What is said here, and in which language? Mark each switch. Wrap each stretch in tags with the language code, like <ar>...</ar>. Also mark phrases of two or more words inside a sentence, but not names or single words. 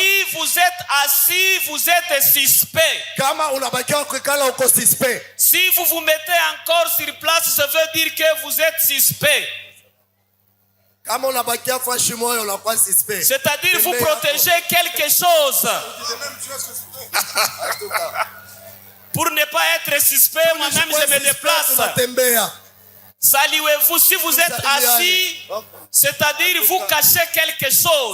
<fr>vous êtes assis, vous êtes suspect.</fr> <sw>Kama unabakia kukala uko suspect.</sw> <fr>Si vous vous mettez encore sur place, ça veut dire que vous êtes suspect.</fr> <sw>Kama unabakia fashi moyo unakuwa suspect.</sw> <fr>C'est-à-dire vous protégez quelque chose. Pour ne pas être suspect, moi-même je me déplace. Saluez-vous si vous êtes assis, c'est-à-dire vous cachez quelque chose.</fr>